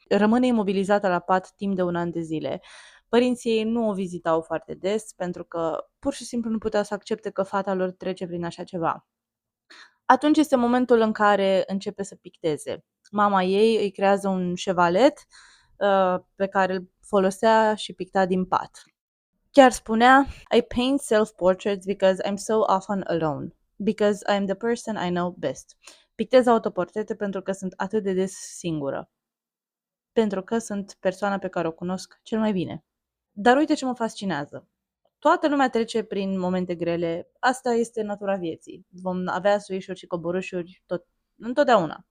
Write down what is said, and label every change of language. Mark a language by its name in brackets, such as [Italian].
[Romanian] Rămâne imobilizată la pat timp de un an de zile. Părinții ei nu o vizitau foarte des pentru că pur și simplu nu puteau să accepte că fata lor trece prin așa ceva. Atunci este momentul în care începe să picteze. Mama ei îi creează un șevalet pe care îl folosea și picta din pat. Chiar spunea, [English] I paint self-portraits because I'm so often alone, because I'm the person I know best. [Romanian] Pictez autoportrete pentru că sunt atât de des singură, pentru că sunt persoana pe care o cunosc cel mai bine. Dar uite ce mă fascinează. Toată lumea trece prin momente grele, asta este natura vieții. Vom avea suișuri și coborâșuri întotdeauna.